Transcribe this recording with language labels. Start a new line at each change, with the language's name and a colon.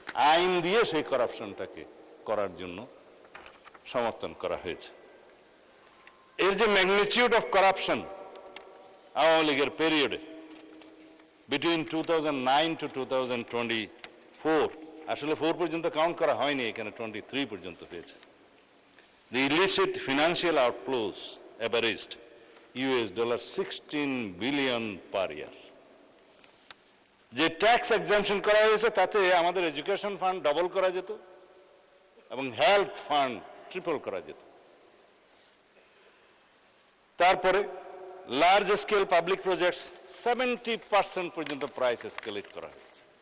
Bangla: আইন দিয়ে সেই করাপশনটাকে করার জন্য সমর্থন করা হয়েছে। এর যে ম্যাগনিটিউড অফ করাপশন আওয়ামী লীগের পিরিয়ডে বিটুইন 2009 to 2024, আসলে 4 পর্যন্ত কাউন্ট করা হয়নি, এখানে 23 পর্যন্ত হয়েছে।
English: The illicit financial outflows averaged $16 billion per year.
Bangla: যে ট্যাক্স এক্সাম্পশন করা হয়েছে তাতে আমাদের এডুকেশন ফান্ড ডাবল করা যেত এবং হেলথ ফান্ড ট্রিপল করা যেত। তারপরে লার্জ স্কেল পাবলিক প্রজেক্টস 70% পর্যন্ত প্রাইস এসকেলেট করা হয়েছে।